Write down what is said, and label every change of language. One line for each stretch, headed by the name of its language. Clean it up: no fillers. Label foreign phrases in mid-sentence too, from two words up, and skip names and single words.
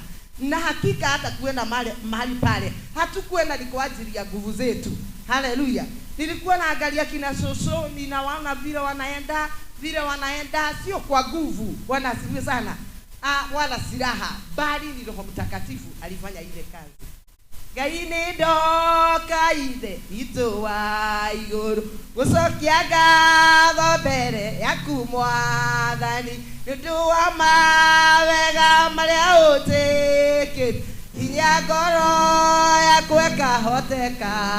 Swahili: Na hakika hata kuenda mahali pale hatukwenda ni kwa ajili ya nguvu zetu. Haleluya. Nilikuwa naangalia kina Shosho, ninawaona vile wanaenda sio kwa nguvu. Bwana asifiwe sana. Wala silaha, bali ni Roho Mtakatifu alifanya ile kazi.
Kikuyu: Ngai nĩ ndoka ithe witũ wa igũrũ gũcokia ngatho mbere yaku Mwathani nĩ ũndũ wa mawega marĩa ũtĩkĩte hinya ngoro yaku ĩkahoteka.